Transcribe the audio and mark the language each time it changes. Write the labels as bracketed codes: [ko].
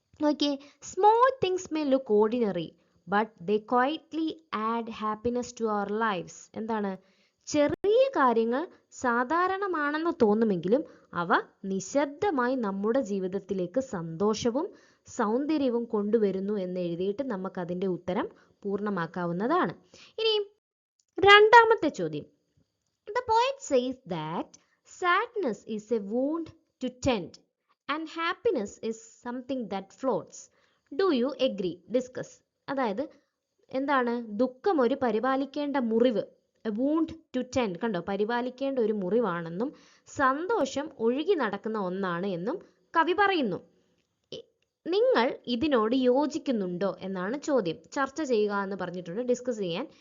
[en] Okay, small things may look ordinary but they quietly add happiness to our lifes. [ml] എന്താണ്? ചെറിയ കാര്യങ്ങൾ സാധാരണമാണെന്ന് തോന്നുമെങ്കിലും അവ നിശബ്ദമായി നമ്മുടെ ജീവിതത്തിലേക്ക് സന്തോഷവും സൗന്ദര്യവും കൊണ്ടുവരുന്നു എന്ന് എഴുതിയിട്ട് നമുക്ക് അതിൻ്റെ ഉത്തരം പൂർണ്ണമാക്കാവുന്നതാണ്. ഇനി രണ്ടാമത്തെ ചോദ്യം. [en] The poet says that sadness is a wound to tend and happiness is something that floats. Do you agree? Discuss. [ml] അതായത് എന്താണ്? ദുഃഖം ഒരു പരിപാലിക്കേണ്ട മുറിവ്, [en] a wound to tend, [ml] കണ്ടോ, പരിപാലിക്കേണ്ട ഒരു മുറിവാണെന്നും സന്തോഷം ഒഴുകി നടക്കുന്ന ഒന്നാണ് എന്നും കവി പറയുന്നു. നിങ്ങൾ ഇതിനോട് യോജിക്കുന്നുണ്ടോ എന്നാണ് ചോദ്യം. ചർച്ച ചെയ്യുക എന്ന് പറഞ്ഞിട്ടുണ്ട്, ഡിസ്കസ് ചെയ്യാൻ.